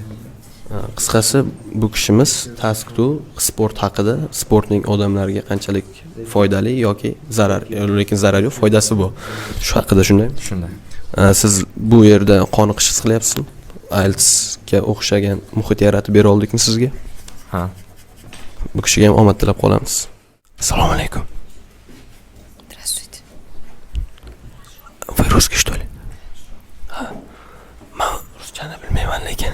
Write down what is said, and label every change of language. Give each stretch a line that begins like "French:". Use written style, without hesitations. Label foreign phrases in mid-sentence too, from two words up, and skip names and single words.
Uzbek: Qisqasi bu kishimiz task-tu sport haqida, sportning odamlarga qanchalik foydali yoki zarar, lekin zarari yo'q, foydasi bor. Shu haqida shunday. Shunday. Siz bu yerda qoniqish his qilyapsizmi? IELTSga o'xshagan muhit yaratib bera oldikmi sizga? Ha. Bu kishiga ham omad tilab qolamiz. Assalomu alaykum.
Russian: Здравствуйте. Вы русский, что ли?
Uzbek: Men ruschani bilmayman lekin.